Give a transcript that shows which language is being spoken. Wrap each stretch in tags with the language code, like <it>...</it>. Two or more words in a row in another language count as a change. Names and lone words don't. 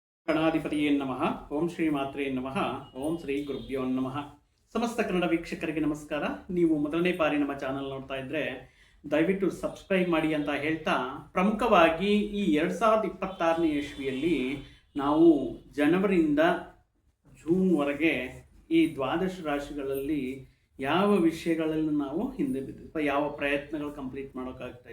<sa>ಗಣಾಧಿಪತಿಯೇ ನಮಃ. ಓಂ ಶ್ರೀ ಮಾತ್ರೇ ನಮಃ. ಓಂ ಶ್ರೀ ಗುರುಭ್ಯೋ ನಮಃ.</sa> <kn>ಸಮಸ್ತ ಕನ್ನಡ ವೀಕ್ಷಕರಿಗೆ ನಮಸ್ಕಾರ. ನೀವು ಮೊದಲನೇ ಬಾರಿ ನಮ್ಮ ಚಾನಲ್ ನೋಡ್ತಾ ಇದ್ರೆ ದಯವಿಟ್ಟು ಸಬ್ಸ್ಕ್ರೈಬ್ ಮಾಡಿ ಅಂತ ಹೇಳ್ತಾ, ಪ್ರಮುಖವಾಗಿ ಈ 2026ನೇ ಇಸ್ವಿಯಲ್ಲಿ ನಾವು ಜನವರಿಯಿಂದ ಜೂನ್ವರೆಗೆ ಈ ದ್ವಾದಶ ರಾಶಿಗಳಲ್ಲಿ ಯಾವ ವಿಷಯಗಳಲ್ಲಿ ನಾವು ಹಿಂದೆ ಬಿದ್ದು, ಯಾವ ಪ್ರಯತ್ನಗಳು ಕಂಪ್ಲೀಟ್ ಮಾಡೋಕ್ಕಾಗ್ತಾ</kn>